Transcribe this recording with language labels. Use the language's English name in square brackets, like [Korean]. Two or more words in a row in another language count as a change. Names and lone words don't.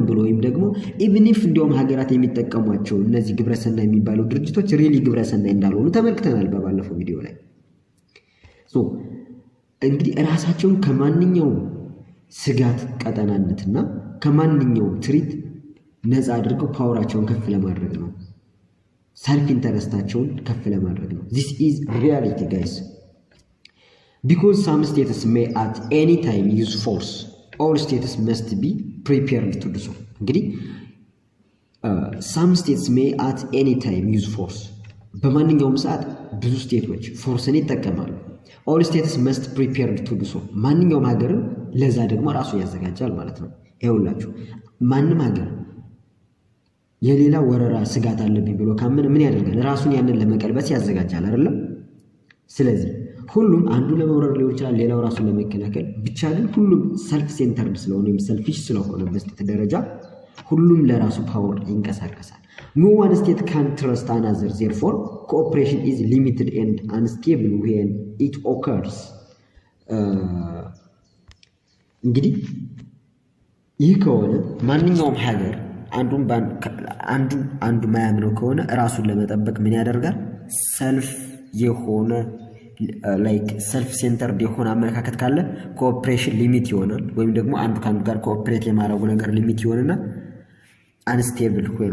[Amharic] ብሎ ወይም ደግሞ [English] even if [Amharic] እንዲያውም ሀገራት የሚጠቀሟቸው እነዚህ ግብረሰናይ የሚባሉ ድርጅቶች ሪሊ ግብረሰናይ እንዳልሆኑ ተመልክተናል በባለፈው ቪዲዮ ላይ። ሶ እንግዲህ ራሳቸውን ከማንኛውም ስጋት ቀጠናነትና ከማንኛውም ትሪት ነፃ አድርገው ፓወራቸውን ከፍ ለማድረግ ነው። ሰልፍ ኢንተረስታቸውን ከፍ ለማድረግ ነው። [English] this is reality guys. Because some states may at any time use force, all states must be prepared to do so. እንግዲህ some states may at any time use force. [Amharic] በማንኛውም ሰዓት ብዙ ስቴቶች ፎርስን ይጠቀማሉ። [English] all states must prepared to do so. [Amharic] ማንኛውም ሀገር ለዛ ደግሞ ራሱ ያዘጋጃል ማለት ነው። ይኸውላችሁ ማንም ሀገር የሌላ ወረራ ስጋት አለብኝ ብሎ ካመነ ምን ያደርጋል? ራሱን ያንን ለመቀልበስ ያዘጋጃል አይደለም? ስለዚህ ሁሉም አንዱ ለመውረር ሊሆን ይችላል፣ ሌላው ራሱን ለመከላከል ብቻ። ግን ሁሉም [English] self centered [Amharic] ስለሆነ ወይም ሰልፊሽ ስለሆነ በስቴት ደረጃ ሁሉም ለራሱ ፓወር ይንቀሳቀሳል። [English] no one state can trust another, therefore cooperation is limited and unstable when it occurs. [Amharic] እንግዲህ ይህ ከሆነ ማንኛውም ሀገር አንዱ ማያምነው ከሆነ ራሱን ለመጠበቅ ምን ያደርጋል? ሰልፍ የሆነ [English] like self centered [Amharic] የሆነ አመለካከት ካለ ኮኦፕሬሽን ሊሚት ይሆናል ወይም ደግሞ አንዱ ከአንዱ ጋር ኮኦፕሬት የማድረጉ ነገር ሊሚት ይሆንና [English] unstable where